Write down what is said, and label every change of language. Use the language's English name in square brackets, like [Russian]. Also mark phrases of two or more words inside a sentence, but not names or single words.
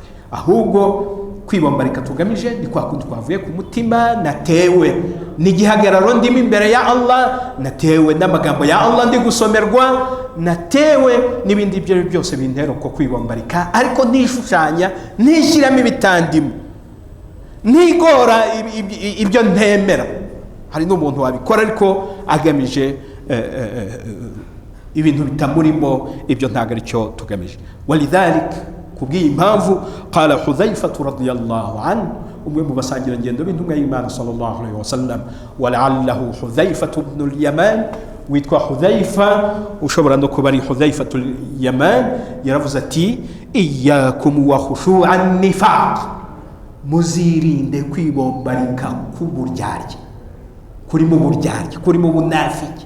[Kinyarwanda] ahubwo kwibombarika tugamije ni kwa kundi twavuye ku mutima, natewe n'igihagararo ndimo imbere ya Allah, natewe n'amagambo ya Allah ndi gusomerwa, natewe n'ibindi ibyo byose bintera ko kwibombarika, ariko nishushanya, nishyiramo ibitandimo, nigora ibyo ntemera. hari n'umuntu wabikora ariko agamije ibintu bitamurimo, ibyo ntabwo ari cyo tugamije. walidhalik, kubw'iyi impamvu, [Arabic] قال حذيفة رضي الله عنه, [Kinyarwanda] umwe mu basangira ngendo b'intumwa y'Imana [Arabic] صلى الله عليه وسلم, ولعله حذيفة بن اليمان, [Kinyarwanda] witwa Hudhayfa, ushobora no kuba ari Hudhayfa al-Yaman, yaravuze ati [Arabic] إياكم وخشوع النفاق, [Kinyarwanda] muzirinde kwibombarika k'uburyarya, kurimo uburyarya, kurimo ubunafiki.